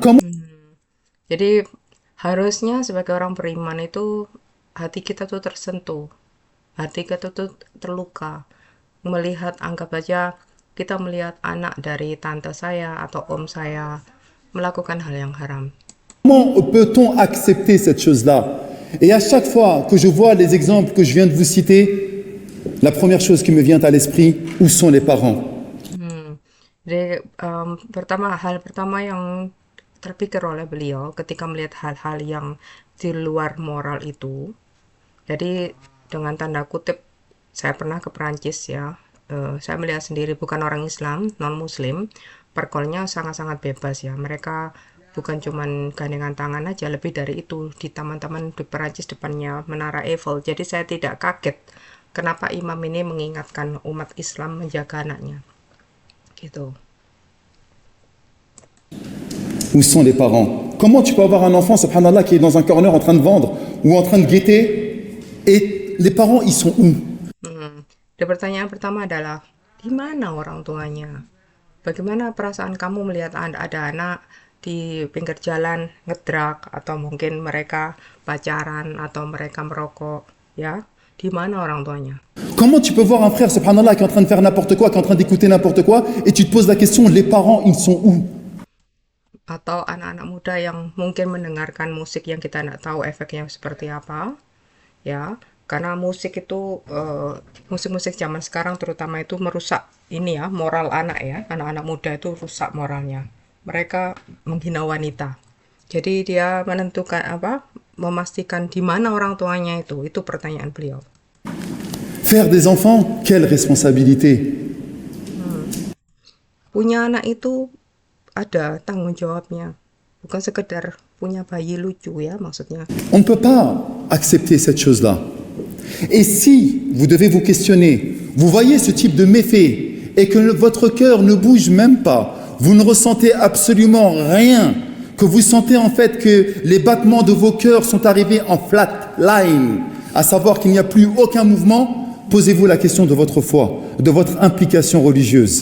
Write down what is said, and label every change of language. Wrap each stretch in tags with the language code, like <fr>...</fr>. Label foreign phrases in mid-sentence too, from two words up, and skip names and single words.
<fr>Comment</fr> <id>Jadi harusnya sebagai orang beriman itu hati kita tuh tersentuh, hati kita tuh terluka. Melihat, anggap aja kita melihat anak dari tante saya atau om saya melakukan hal yang haram.</id> <fr>peut-on accepter cette chose-là? Et à chaque fois que je vois les exemples que je viens de vous citer, la première chose qui me vient à l'esprit, où sont les parents?</fr> <id>Jadi hal pertama yang terpikir oleh beliau ketika melihat hal-hal yang di luar moral itu, jadi dengan tanda kutip saya pernah ke Perancis ya, saya melihat sendiri, bukan orang Islam, non Muslim, pergolnya sangat-sangat bebas ya. Mereka bukan cuman gandengan tangan aja, lebih dari itu di taman-taman di Perancis depannya Menara Eiffel. Jadi saya tidak kaget kenapa imam ini mengingatkan umat Islam menjaga anaknya gitu.</id> <fr>Où sont les parents? Comment tu peux avoir un enfant, subhanallah, qui est dans un corner en train de vendre ou en train de guetter et les parents, ils sont où?</fr> <id>Dan pertanyaan pertama adalah, di mana orang tuanya? Bagaimana perasaan kamu melihat ada anak di pinggir jalan ngedrak atau mungkin mereka pacaran atau mereka merokok, ya? Di mana orang tuanya?</id> <fr>Comment tu peux voir un frère, subhanallah, qui est en train de faire n'importe quoi, qui est en train d'écouter n'importe quoi, et tu te poses la question, les parents, ils sont où?</fr> <id>Atau anak-anak muda yang mungkin mendengarkan musik yang kita tidak tahu efeknya seperti apa, ya? Karena musik itu musik-musik zaman sekarang terutama itu merusak ini ya moral anak ya, anak-anak muda itu rusak moralnya, mereka menghina wanita, jadi dia menentukan memastikan di mana orang tuanya. Itu pertanyaan beliau.</id> <fr>Faire des enfants, quelle responsabilité?</fr> <id>Punya anak itu ada tanggung jawabnya, bukan sekedar punya bayi lucu ya maksudnya.</id> <fr>On ne peut pas accepter cette chose-là. Et si vous devez vous questionner, vous voyez ce type de méfait et que votre cœur ne bouge même pas, vous ne ressentez absolument rien, que vous sentez en fait que les battements de vos cœurs sont arrivés en</fr> <en>flat line,</en> <fr>à savoir qu'il n'y a plus aucun mouvement, posez-vous la question de votre foi, de votre implication religieuse.</fr>